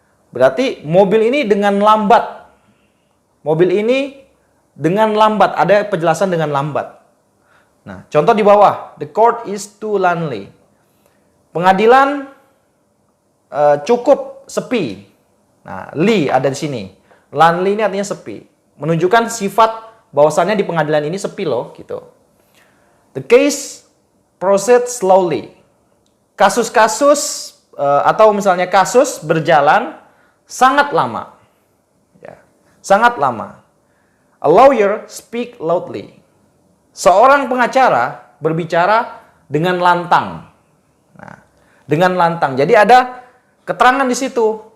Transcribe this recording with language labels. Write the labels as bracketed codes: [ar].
[id] Berarti mobil ini dengan lambat. Mobil ini dengan lambat, ada penjelasan dengan lambat. Nah, contoh di bawah, [en] the court is too lonely. [id] Pengadilan cukup sepi. Nah, li ada di sini. Lonely ini artinya sepi. Menunjukkan sifat bahwasannya di pengadilan ini sepi loh, gitu. [en] The case proceeds slowly. [id] Kasus-kasus atau misalnya kasus berjalan sangat lama. Ya, sangat lama. [en] A lawyer speak loudly. [id] Seorang pengacara berbicara dengan lantang. Nah, dengan lantang. Jadi ada keterangan di situ.